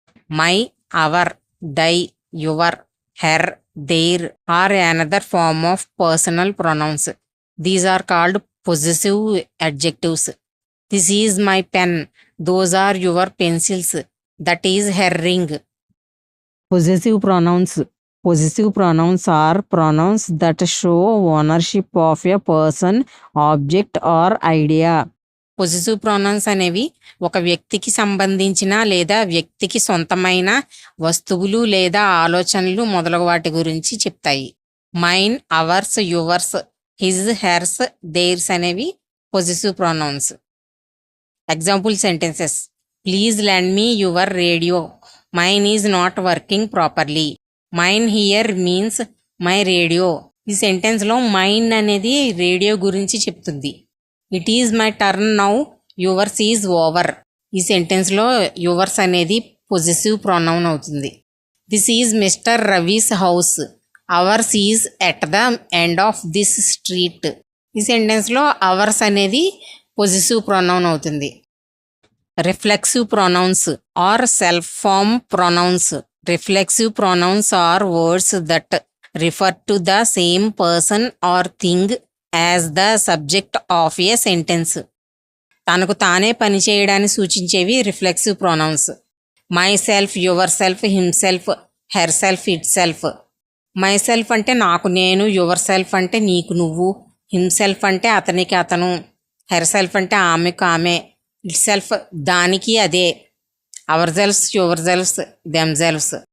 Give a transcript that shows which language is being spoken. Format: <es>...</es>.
<en>My, our, thy, your, her, their are another form of personal pronouns. These are called possessive adjectives. This is my pen, those are your pencils, that is her ring. Possessive pronouns. Possessive pronouns are pronouns that show ownership of a person, object or idea.</en> <te>Possessive pronounce అనేవి ఒక వ్యక్తికి సంబంధించిన లేదా వ్యక్తికి సొంతమైన వస్తువులు లేదా ఆలోచనలు మొదలగు వాటి గురించి చెప్తాయి. Mine, hours, yours, his, hertz, there's అనేవి possessive pronounce.</te> <en>Example sentences: please lend me your radio, mine is not working properly. Mine here means my radio.</en> <te>ఈ సెంటెన్స్లో మైన్ అనేది రేడియో గురించి చెప్తుంది.</te> <en>It is my turn now, yours is over.</en> <te>ఈ సెంటెన్స్లో yours అనేది possessive pronoun అవుతుంది.</te> <en>This is mister Ravi's house, ours is at the end of this street.</en> <te>ఈ సెంటెన్స్లో hours అనేది possessive pronoun అవుతుంది.</te> <en>Reflexive pronouns are self form pronouns. Reflexive pronouns are words that refer to the same person or thing as the subject of a sentence.</en> <te>తనకు తానే పనిచేయడాన్ని సూచించేవి reflexive pronounce.</te> <en>Myself, yourself, himself, herself, itself.</en> <te>My self అంటే నాకు నేను, your self అంటే నీకు నువ్వు, himself అంటే అతనికి అతను, హెర్ సెల్ఫ్ అంటే ఆమెకు ఆమె, ఇట్ సెల్ఫ్ దానికి అదే, hour shelves, your shelves, them selves.</te>